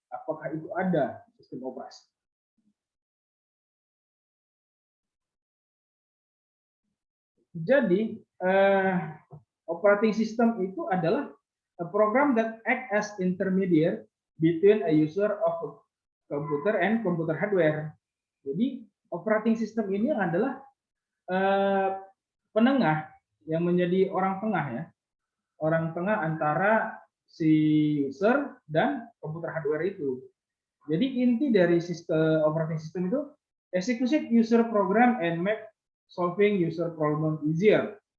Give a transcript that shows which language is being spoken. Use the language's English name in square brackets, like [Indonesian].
[Indonesian] Apakah itu ada sistem operasi? [English] Jadi operating system [Indonesian] itu adalah [English] a program that act as intermediate between a user of a computer and computer hardware. [Indonesian] Jadi operating system ini adalah penengah yang menjadi orang tengah ya, orang tengah antara si user dan komputer hardware itu. Jadi inti dari sistem [English] operating system itu execute user program and make solving user problem easier.